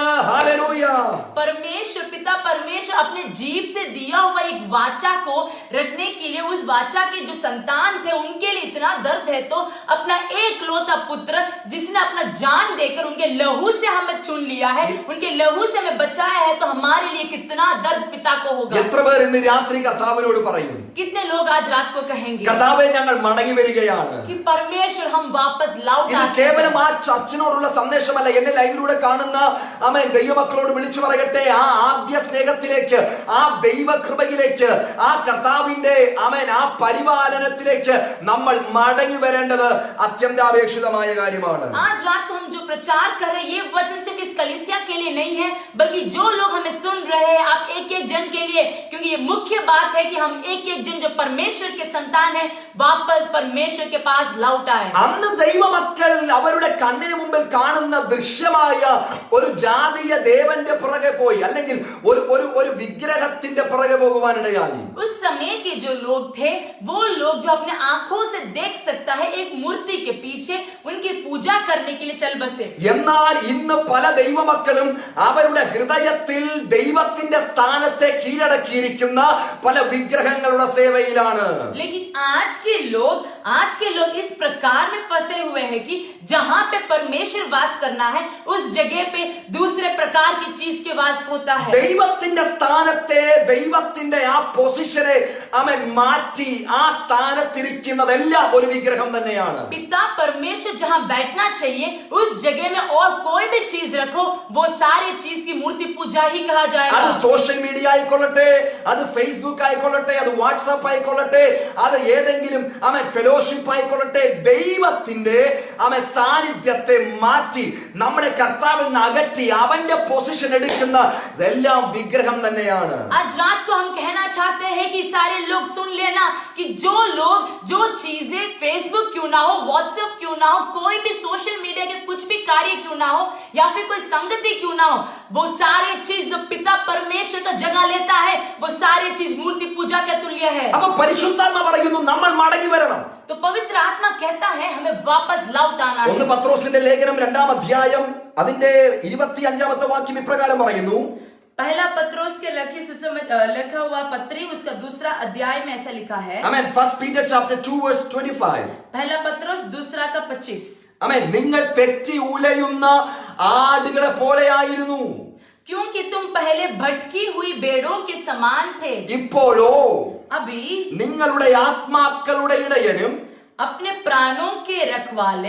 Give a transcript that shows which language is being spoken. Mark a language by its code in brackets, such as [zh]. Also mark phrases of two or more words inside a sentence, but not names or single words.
[ml] ഹല്ലേലൂയ. [hi] परमेश्वर पिता परमेश्वर अपने जीभ से दिया हुआ एक वाचा को रखने के लिए उस वाचा के जो संतान थे उनके लिए इतना दर्द है, तो अपना एकलौता पुत्र जिसने अपना जान देकर उनके लहू से हमें चुन लिया है, उनके लहू से हमें बचाया है, तो हमारे लिए कितना दर्द पिता को होगा. [ml] എത്ര പേർ ഇന്ന് രാത്രി കർത്താവിനോട് പറയും, [hi] कितने लोग आज रात को कहेंगे [ml] കർത്താവേ ഞങ്ങൾ മടങ്ങി വരികയാണ്. [hi] कि परमेश्वर हम वापस लौट [ml] ഇത് [hi] आते हैं. [ml] കേവലം ആ ചർച്ചിനോടുള്ള സന്ദേശമല്ല, എന്നെ ലൈവിലൂടെ കാണുന്ന ആമേൻ ദൈവമക്കളോട് വിളിച്ചു പറയട്ടെ, ആ ആദ്യ സ്നേഹത്തിലേക്ക്, ആ ദൈവകൃപയിലേക്ക്, ആ കർത്താവിന്റെ ആമേൻ ആ പരിപാലനത്തിലേക്ക് നമ്മൾ മടങ്ങി വരേണ്ടത് അത്യന്താപേക്ഷിതമായ കാര്യമാണ്. [hi] आज रात को हम जो प्रचार कर रहे हैं ये वचन सिर्फ इस कलीसिया के लिए नहीं है, बल्कि जो लोग हमें सुन रहे हैं, आप एक एक जन के लिए, क्योंकि ये मुख्य बात है कि हम एक एक जन जो परमेश्वर के संतान है वापस परमेश्वर के पास लौट आए. [ml] അന്ന് ദൈവമക്കൾ അവരുടെ കണ്ണിന് മുമ്പിൽ കാണുന്ന ദൃശ്യമായ ഒരു ജാതീയ ദേവന്റെ പുറകെ പോയി, അല്ലെങ്കിൽ ഒരു വിഗ്രഹത്തിന്റെ പുറകെ പോകുവാനിടയായി. [hi] उस समय के जो लोग थे वो लोग जो अपने आंखों से देख सकता है एक मूर्ति के पीछे उनकी पूजा करने के लिए चल बसे. [ml] എന്നാൽ ഇന്ന് പല ദൈവമക്കളും അവരുടെ ഹൃദയത്തിൽ ദൈവത്തിന്റെ സ്ഥാനത്തെ കീഴടക്കിയിരിക്കുന്ന പല വിഗ്രഹങ്ങളുടെ സേവയിലാണ്. [hi] लेकिन आज के लोग इस प्रकार में फंसे हुए हैं कि जहां पे परमेश्वर वास करना है उस जगह पे दूसरे प्रकार की चीज के वास होता है. [ml] ദൈവത്തിന്റെ സ്ഥാനത്തെ, ദൈവത്തിന്റെ ആ പൊസിഷനെ അവൻ മാറ്റി ആ സ്ഥാനത്തിരിക്കുന്നതെല്ലാം ഒരു വിഗ്രഹം തന്നെയാണ്. [hi] पिता परमेश्वर जहां बैठना चाहिए उस जगह में और कोई भी चीज रखो वो सारी चीज की मूर्ति पूजा ही कहा [ml] അത് [hi] जाएगा. [en] social media [ml] ആയിക്കൊള്ളട്ടെ, അത് ഫേസ്ബുക്ക് ആയിക്കൊള്ളട്ടെ, അത് വാട്സാപ്പ് ആയിക്കൊള്ളട്ടെ, അത് ഏതെങ്കിലും ഫെലോഷിപ്പ് ആയിക്കൊള്ളട്ടെ, ദൈവത്തിന്റെ സാന്നിധ്യത്തെ മാറ്റി നമ്മുടെ കർത്താവിൽ നിന്ന് അകറ്റി അവന്റെ പൊസിഷൻ എടുക്കുന്ന ഇതെല്ലാം വിഗ്രഹം തന്നെയാണ്. [hi] आज रात को हम कहना चाहते हैं कि सारे लोग सुन लेना कि जो लोग जो चीजें फेसबुक क्यों ना हो, व्हाट्सएप क्यों ना हो, कोई भी [en] social media [hi] के कुछ भी कार्य क्यों ना हो, या फिर कोई संगति क्यों ना हो, वो सारे चीज जो पिता परमेश्वर का जगह लेता है वो सारे चीज मूर्ति पूजा के तुल्य है. [ml] അപ്പൊ പരിശുദ്ധാത്മ പറയുന്നു നമ്മൾ മടങ്ങി വരണം. [hi] तो पवित्र आत्मा कहता है हमें वापस लौट आना है. [ml] 1 പത്രോസിന്റെ ലേഖനം 2-ാം അധ്യായം അതിന്റെ 25-ാമത്തെ വാക്യം ഇപ്രകാരം പറയുന്നു. [hi] पहला पत्रोस के लिखा हुआ पत्री उसका दूसरा अध्याय में ऐसा लिखा है. [en] Amen. 1 Peter chapter 2 verse 25. [hi] पहला पत्रोस दूसरा का 25. [en] Amen. [ml] നിങ്ങൾ തെറ്റി ഉലയുന്ന ആടുകളെ പോലെയായിരുന്നു. [hi] क्योंकि तुम पहले भटकी हुई भेड़ों के समान थे. [ml] ഇപ്പോഴോ [hi] अभी [ml] നിങ്ങളുടെ ആത്മാക്കളുടെ ഇടയനും [hi] अपने प्राणों के रखवाले